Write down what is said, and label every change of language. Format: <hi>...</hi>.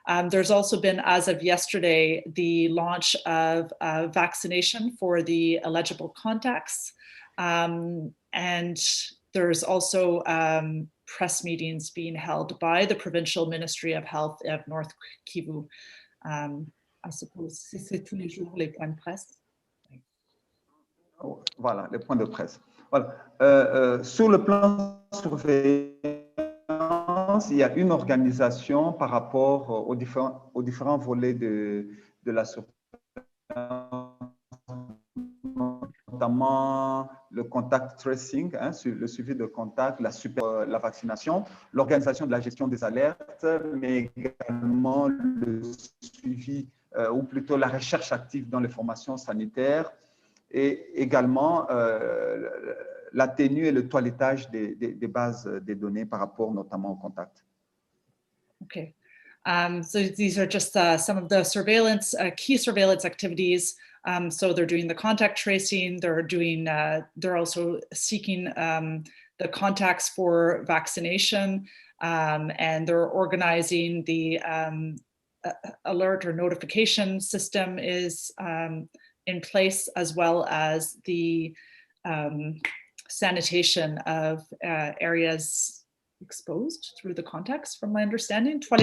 <en>There's also been, as of yesterday, the launch of vaccination for the eligible contacts, and there's also press meetings being held by the Provincial Ministry of Health of North Kivu. I suppose</en> <fr>c'est tous les jours les points de presse. Voilà, les points de presse. Voilà. Sur le plan surveillance, France, il y a une organisation par rapport aux différents volets de la surveillance, notamment le contact tracing, hein, le suivi de contact, la vaccination, l'organisation de la gestion des alertes, mais également le suivi ou plutôt la recherche active dans les formations sanitaires et également la tenue et le toilettage des bases des données par rapport notamment au contact.</fr> <en>Okay. So these are just some of the surveillance, key surveillance activities. So they're doing the contact tracing, they're also seeking the contacts for vaccination, and they're organizing the alert or notification system is in place, as well as the sanitation of areas exposed through the contacts, from my understanding.</en>